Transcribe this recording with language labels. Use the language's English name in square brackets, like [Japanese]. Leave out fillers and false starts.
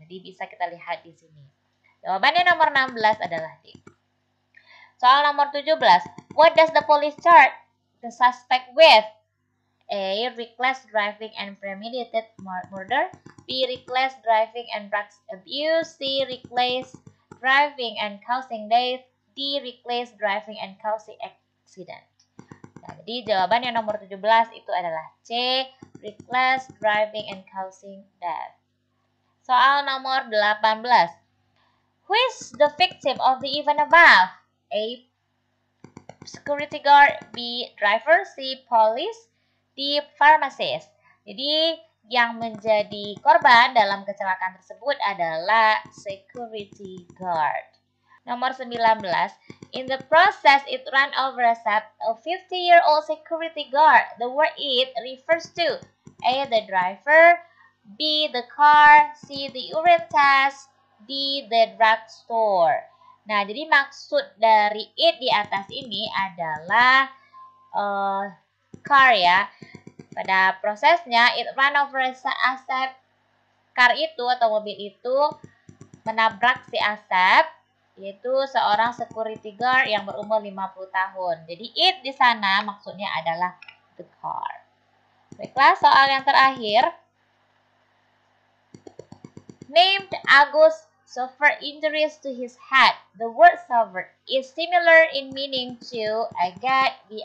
[Indonesian] Jadi bisa kita lihat di sini. Jawabannya nomor 16 adalah D. Soal nomor 17. [English] What does the police charge the suspect with? A. Reckless driving and premeditated murder. B. Reckless driving and drugs abuse. C. Reckless driving and causing death. D. Reckless driving and causing accident. [Indonesian] Nah, jadi jawaban yang nomor 17 itu adalah C. [English] Reckless driving and causing death. [Indonesian] Soal nomor 18. [English] Who is the victim of the event above? A. Security guard. B. Driver. C. Police. D. Pharmacist. [Indonesian] Jadi yang menjadi korban dalam kecelakaan tersebut adalah security guard. Nomor 19. [English] In the process, it ran over a 50-year-old security guard. The word it refers to A. The driver, B. The car, C. The urine test, D. The drugstore. [Indonesian] Nah, jadi maksud dari it di atas ini adalah car ya. Pada prosesnya, [English] it ran over [Indonesian] Asep. Car itu atau mobil itu menabrak si Asep, yaitu seorang security guard yang berumur 50 tahun. Jadi it di sana maksudnya adalah the car. Baiklah, soal yang terakhir. [English] Named Agus suffered injuries to his head. The word suffered is similar in meaning to I get, B.